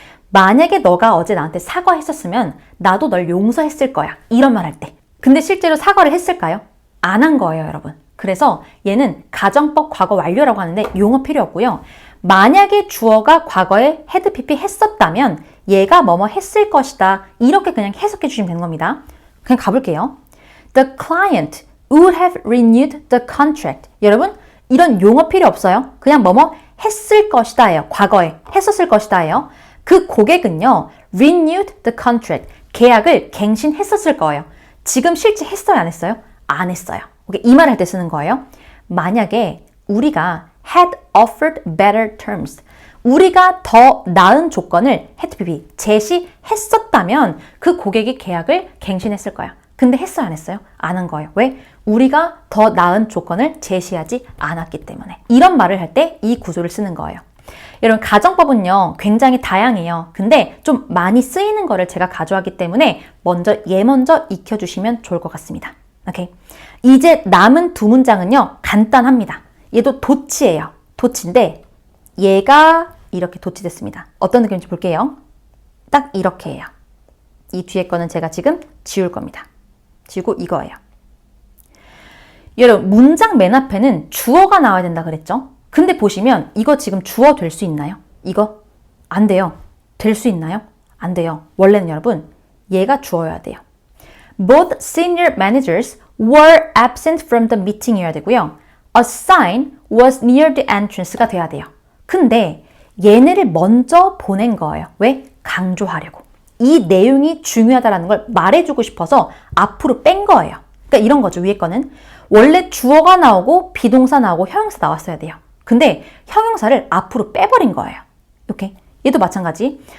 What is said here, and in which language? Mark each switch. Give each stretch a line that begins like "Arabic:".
Korean: 만약에 너가 어제 나한테 사과했었으면 나도 널 용서했을 거야. 이런 말 할 때. 근데 실제로 사과를 했을까요? 안 한 거예요, 여러분. 그래서 얘는 가정법 과거 완료라고 하는데 용어 필요 없고요. 만약에 주어가 과거에 had pp 했었다면 얘가 뭐뭐 했을 것이다. 이렇게 그냥 해석해 주시면 되는 겁니다. 그냥 가볼게요.
English: The client would have renewed the contract.
Korean: 여러분, 이런 용어 필요 없어요. 그냥 뭐뭐 했을 것이다 예요. 과거에 했었을 것이다 예요. 그 고객은요.
English: renewed the contract.
Korean: 계약을 갱신했었을 거예요. 지금 실제 했어요? 안 했어요? 안 했어요. 이 말을 할 때 쓰는 거예요. 만약에 우리가
English: had offered better terms.
Korean: 우리가 더 나은 조건을 had pp 제시했었다면 그 고객이 계약을 갱신했을 거야. 근데 했어요? 안 했어요? 안 한 거예요. 왜? 우리가 더 나은 조건을 제시하지 않았기 때문에. 이런 말을 할 때 이 구조를 쓰는 거예요. 여러분 가정법은요 굉장히 다양해요. 근데 좀 많이 쓰이는 거를 제가 가져왔기 때문에 얘 먼저 익혀주시면 좋을 것 같습니다. 오케이. 이제 남은 두 문장은요 간단합니다. 얘도 도치예요. 도치인데 얘가 이렇게 도치됐습니다. 어떤 느낌인지 볼게요. 딱 이렇게 해요. 이 뒤에 거는 제가 지금 지울 겁니다. 지우고 이거예요. 여러분, 문장 맨 앞에는 주어가 나와야 된다 그랬죠? 근데 보시면 이거 지금 주어 될 수 있나요? 이거? 안 돼요. 될 수 있나요? 안 돼요. 원래는 여러분, 얘가 주어여야 돼요.
English: Both senior managers were absent from the meeting
Korean: 이어야 되고요.
English: A sign was near the entrance가
Korean: 돼야 돼요. 근데 얘네를 먼저 보낸 거예요. 왜? 강조하려고. 이 내용이 중요하다는 걸 말해주고 싶어서 앞으로 뺀 거예요. 그러니까 이런 거죠. 위에 거는 원래 주어가 나오고 비동사 나오고 형용사 나왔어야 돼요. 근데 형용사를 앞으로 빼버린 거예요. 이렇게 얘도 마찬가지.